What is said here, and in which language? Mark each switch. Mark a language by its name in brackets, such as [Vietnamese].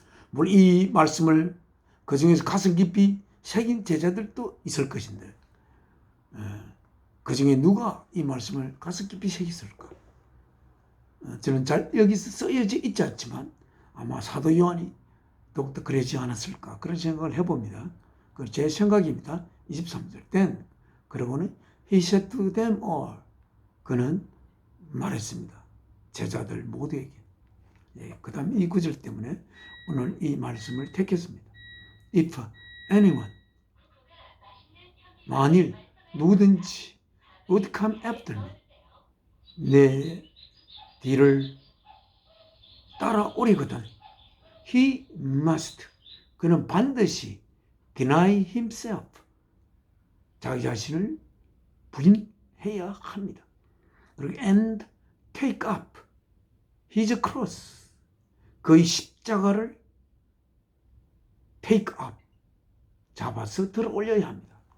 [Korean] 물론 이 말씀을 그 중에서 가슴 깊이 새긴 제자들도 있을 것인데 그 중에 누가 이 말씀을 가슴 깊이 새겼을까? 저는 잘 여기서 쓰여져 있지 않지만 아마 사도 요한이 더욱더 그러지 않았을까 그런 생각을 해봅니다. 그건 제 생각입니다. 23절. [English] Then [Korean] 그러고는 [English] he said to them all, [Korean] 그는 말했습니다. 제자들 모두에게. 그 다음 이 구절 때문에 오늘 이 말씀을 택했습니다. [English] If anyone, [Korean] 만일 누구든지 [English] would come after me, [Korean] 내 뒤를 따라오리거든. [English] He must, [Korean] 그는 반드시 [English] deny himself, [Korean] 자기 자신을 부인해야 합니다. 그리고 [English] and take up his cross, [Korean] 그의 십자가를 [English] take up, [Korean] 잡아서 들어 올려야 합니다.